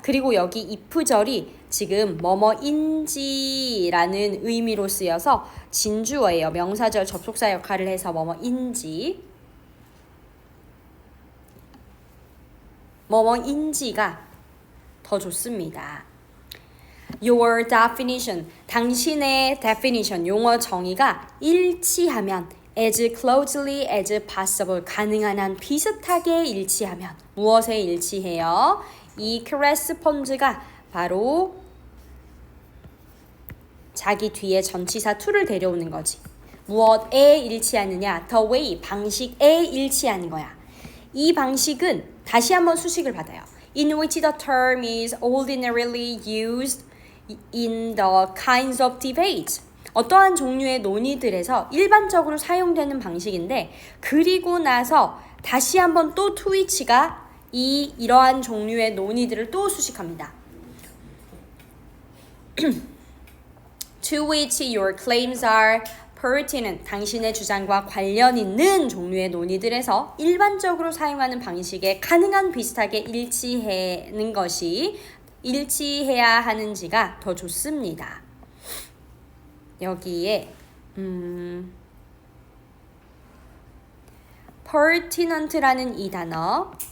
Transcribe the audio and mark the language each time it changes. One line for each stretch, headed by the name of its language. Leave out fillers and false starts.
Korean: 그리고 여기 if절이 지금 뭐뭐인지라는 의미로 쓰여서 진주어예요. 명사절 접속사 역할을 해서 뭐뭐인지. 뭐뭐인지가 더 좋습니다.
English: Your definition.
Korean: 당신의 definition, 용어 정의가 일치하면
English: as closely as possible.
Korean: 가능한 한 비슷하게 일치하면. 무엇에 일치해요? 이 correspond가 바로 자기 뒤에 전치사 to를 데려오는 거지. 무엇에 일치하느냐?
English: The way,
Korean: 방식에 일치하는 거야. 이 방식은 다시 한번 수식을 받아요.
English: In which the term is ordinarily used in the kinds of debates.
Korean: 어떠한 종류의 논의들에서 일반적으로 사용되는 방식인데 그리고 나서 다시 한번 또 to which가 이러한 종류의 논의들을 또 수식합니다.
English: To which your claims are pertinent.
Korean: 당신의 주장과 관련 있는 종류의 논의들에서 일반적으로 사용하는 방식에 가능한 비슷하게 일치하는 것이 일치해야 하는지가 더 좋습니다. 여기에 pertinent라는 이 단어